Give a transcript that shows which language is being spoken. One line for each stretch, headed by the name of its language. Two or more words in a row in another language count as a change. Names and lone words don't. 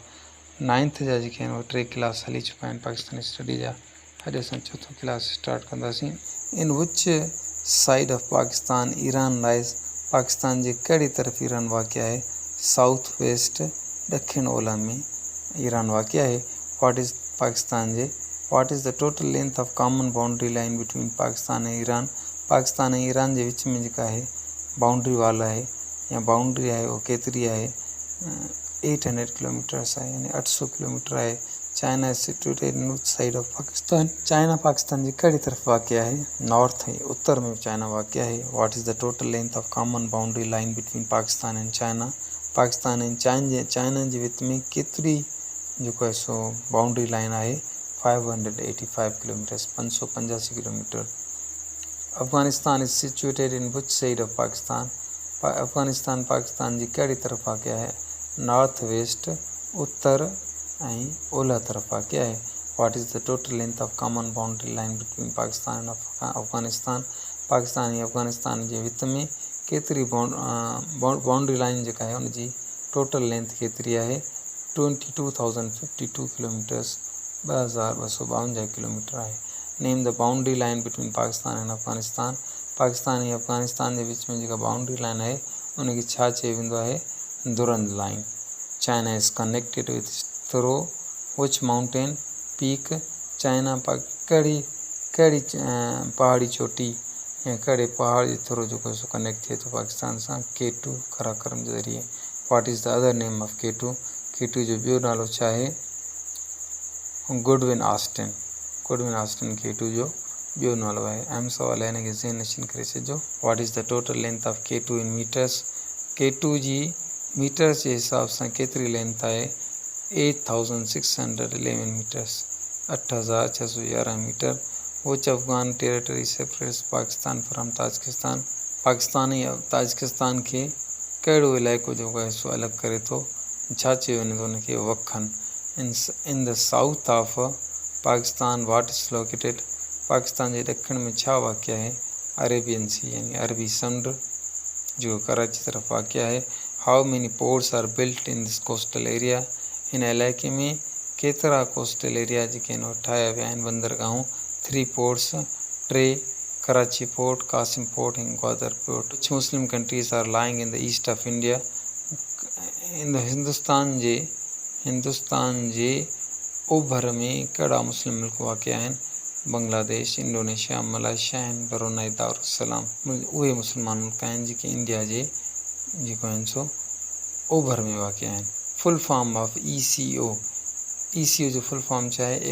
Sindhi: 9th जा जेके आहिनि उहे 3 क्लास हली चुका आहिनि पाकिस्तानी स्टडी जा। अॼु असां 4थो क्लास स्टार्ट कंदासीं।
English: In which side of Pakistan Iran lies,
Sindhi: पाकिस्तान जे कहिड़ी तरफ़ ईरान वाक़िआ आहे?
English: South West
Sindhi: ॾखिण ओलह में ईरान वाक़िआ आहे।
English: What is Pakistan जे what is the total length of common boundary line between Pakistan ऐं Iran?
Sindhi: पाकिस्तान ऐं ईरान जे विच में जेका आहे
English: boundary wall
Sindhi: आहे या बाउंड्री आहे उहो केतिरी आहे? 800 किलोमीटर्स आहे, यानी 800 किलोमीटर आहे।
English: China is situated in which side of Pakistan?
Sindhi: चाइना पाकिस्तान जी कहिड़ी तरफ़ वाक़िआ आहे? नॉर्थ ऐं उत्तर में चाइना वाक़िआ आहे।
English: What is the total length of common boundary line between Pakistan and China?
Sindhi: पाकिस्तान ऐं चाइना जे विच में केतिरी जेको आहे सो
English: boundary line
Sindhi: आहे? 585 किलोमीटर्स, 585 किलोमीटर।
English: Afghanistan is situated in which side of Pakistan?
Sindhi: अफगानिस्तान पाकिस्तान जी कहिड़ी तरफ़ वाक़िआ आहे?
English: North West,
Sindhi: उत्तर ऐं ओलह तरफ़ वाक़िआ आहे।
English: What is the total length of common boundary line between Pakistan and Afghanistan?
Sindhi: पाकिस्तान ऐं अफगानिस्तान जे विच में केतिरी
English: boundary line
Sindhi: जेका आहे उनजी
English: total length
Sindhi: केतिरी आहे? 22,052 किलोमीटर्स, 2252 किलोमीटर आहे।
English: Name the boundary line between Pakistan and Afghanistan?
Sindhi: पाकिस्तान ऐं अफगानिस्तान जे विच में जेका
English: boundary line
Sindhi: आहे उनखे छा चयो वेंदो आहे? दुरंद लाइन।
English: China is connected with through which mountain peak?
Sindhi: चाइना कहिड़ी पहाड़ी चोटी या कहिड़े पहाड़ जे थ्रू जेको सो कनेक्ट थिए थो पाकिस्तान सां? K2 कराकरम जे ज़रिए।
English: What is the other name of K2?
Sindhi: K2 जो ॿियो नालो छा आहे? गुडविन ऑस्टिन। गुडविन ऑस्टिन K2 जो ॿियो नालो आहे। अहम सवाल आहे, हिनखे ज़हन नशीन करे छॾिजो।
English: What is the total length of K2 in metres?
Sindhi: K2 जी मीटर्स जे हिसाब सां केतिरी लेंथ आहे? 8,611 मीटर्स, 8,611 मीटर।
English: Which Afghan territory separates Pakistan from Tajikistan?
Sindhi: पाकिस्तान ऐं ताजिकिस्तान खे कहिड़ो इलाइक़ो जेको आहे सो अलॻि करे थो? छा चयो वञे थो उनखे? वखन।
English: In the south of Pakistan what is located?
Sindhi: पाकिस्तान जे ॾखिण में छा वाक़िआ आहे? अरेबियन सी, यानी अरबी समुंड, जो कराची तरफ़ वाक़िआ आहे।
English: How many ports are built in this coastal area?
Sindhi: हिन इलाइक़े में केतिरा
English: coastal area
Sindhi: जेके आहिनि उहे ठाहिया विया आहिनि, बंदरगाहूं? 3 पोर्ट्स, 3 कराची पोर्ट, कासिम पोर्ट ऐं ग्वादर पोर्ट।
English: Which Muslim countries are lying in the east of India?
Sindhi: हिंदुस्तान जे ओभर में कहिड़ा मुस्लिम मुल्क वाक़िआ आहिनि? बांग्लादेश, इंडोनेशिया, मलेशिया ऐं ब्रुनई दारुसलाम। उहे मुस्लमान मुल्क आहिनि जेके इंडिया जे जेको आहिनि सो ओभर में वाक़िआ आहिनि।
English: Full form of ECO?
Sindhi: ECO जो
English: full form
Sindhi: छा आहे?